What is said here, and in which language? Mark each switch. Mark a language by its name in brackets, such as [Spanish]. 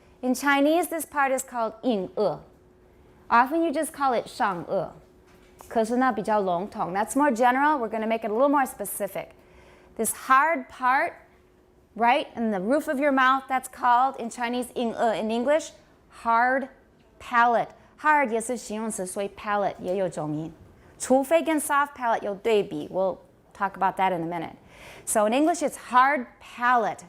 [English] In Chinese, this part is called 硬腭. Often you just call it 上颚. [Chinese] 可是呢比较笼统. [English] That's more general. We're going to make it a little more specific. This hard part, right in the roof of your mouth, that's called in Chinese 硬腭. In English, hard palate. [Chinese] Hard 也是形容词, 所以 palate 也有重音. 除非跟 soft palate 有对比, we'll [English] talk about that in a minute. So in English, it's hard palate.